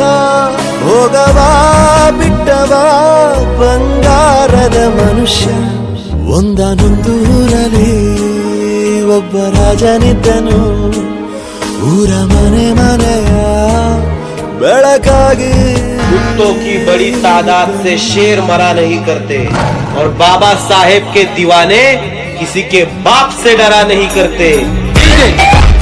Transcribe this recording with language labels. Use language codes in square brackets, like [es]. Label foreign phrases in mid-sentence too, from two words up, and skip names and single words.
[kn] ಹೋಗವಾ ಬಿಟ್ಟವಾ ಬಂಗಾರದ ಮನುಷ್ಯ. ಒಂದನೊಂದೂರಲ್ಲಿ ಒಬ್ಬ ರಾಜನಿದ್ದನು. ಊರ ಮನೆ ಮನೆಯ ಬೆಳಕಾಗಿ. [hi] कुत्तों की बड़ी तादाद से शेर मरा नहीं करते और बाबा साहेब के दीवाने किसी के बाप से डरा नहीं करते।